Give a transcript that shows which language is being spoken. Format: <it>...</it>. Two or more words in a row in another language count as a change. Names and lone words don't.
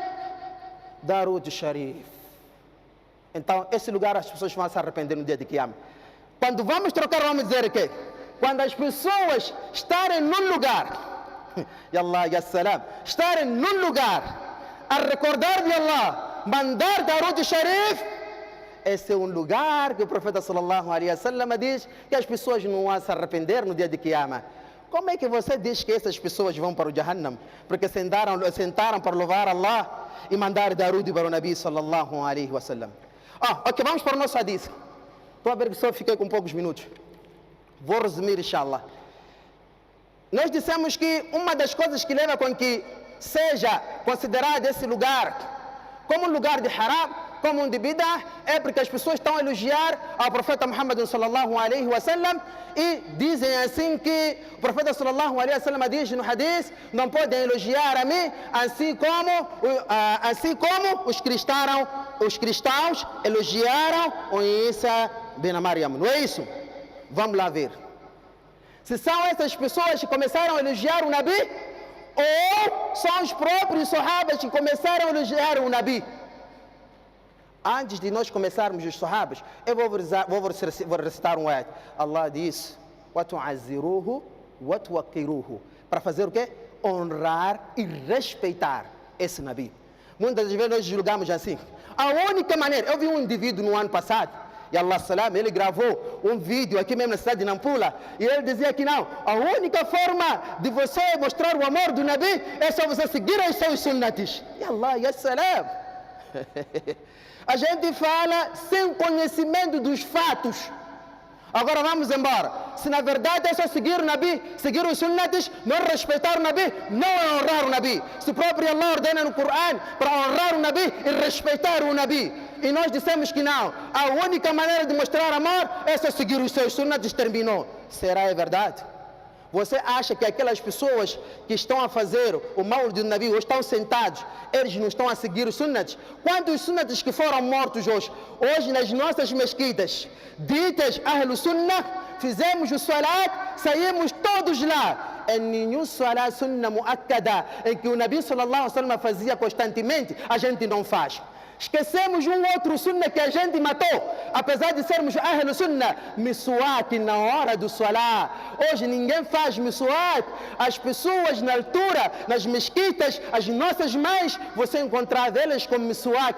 <pt>Darud Sharif. Então, esse lugar as pessoas vão se arrepender no dia de Qiyam. Quando vamos trocar, vamos dizer o quê? Quando as pessoas estarem num lugar,</pt> <ar>يا الله يا سلام,</ar> <pt>estarem num lugar a recordar de Allah, mandar Darud Sharif, esse é um lugar que o profeta</pt> <ar>صلى الله عليه وسلم</ar> <pt>diz que as pessoas não vão se arrepender no dia de Qiyamah. Como é que você diz que essas pessoas vão para o Jahannam? Porque sentaram para louvar Allah e mandar darudi para o Nabi</pt> <ar>صلى الله عليه وسلم.</ar> <pt>Ok, vamos para o nosso hadith. Estou a ver que só fiquei com poucos minutos. Vou resumir, inshallah. Nós dissemos que uma das coisas que leva com que seja considerado esse lugar como um lugar de haram, como um de bid'ah, é porque as pessoas estão a elogiar ao profeta Muhammad</pt> <ar>صلى الله عليه وسلم</ar> <pt>e dizem assim que o profeta</pt> <ar>صلى الله عليه وسلم</ar> <pt>diz no hadith: não podem elogiar a mim assim como os cristãos elogiaram o Isa bin Maryam. Não é isso? Vamos lá ver. Se são essas pessoas que começaram a elogiar o Nabi, ou são os próprios Sahabas que começaram a elogiar o Nabi. Antes de nós começarmos os Sahabas, eu vou recitar um ayat. Allah diz:</pt> <ar>وَتُعَزِّرُوهُ وَتُوَقِّرُوهُ.</ar> <pt>Para fazer o quê? Honrar e respeitar esse Nabi. Muitas vezes nós julgamos assim. A única maneira, eu vi um indivíduo no ano passado, e</pt> <ar>الله سلام,</ar> <pt>ele gravou um vídeo aqui mesmo na cidade de Nampula, e ele dizia que não, a única forma de você mostrar o amor do Nabi é só você seguir os seus sunnatis.</pt> <ar>يا الله يا سلام.</ar> <pt>A gente fala sem conhecimento dos fatos. Agora vamos embora. Se na verdade é só seguir o Nabi, seguir os sunnatis, não respeitar o Nabi, não é honrar o Nabi. Se o próprio Allah ordena no Coran para honrar o Nabi e respeitar o Nabi, e nós dissemos que não, a única maneira de mostrar amor é só seguir os seus sunnatis, terminou. Será verdade? Você acha que aquelas pessoas que estão a fazer o mal do Nabi, ou estão sentados, eles não estão a seguir os sunnatis? Quantos sunnatis que foram mortos hoje? Hoje nas nossas mesquitas, ditas</pt> <ar>أهل السنة,</ar> <pt>fizemos o salat, saímos todos lá. Em nenhum</pt> <ar>صلاة سنة مؤكدة,</ar> <pt>em que o Nabi</pt> <ar>صلى الله عليه وسلم</ar> <pt>fazia constantemente, a gente não faz. Esquecemos um outro sunnah que a gente matou, apesar de sermos</pt> <ar>أهل السنة,</ar> <pt>miswak na hora do salat. Hoje ninguém faz miswak. As pessoas na altura, nas mesquitas, as nossas mães, você encontrar elas com miswak.</pt>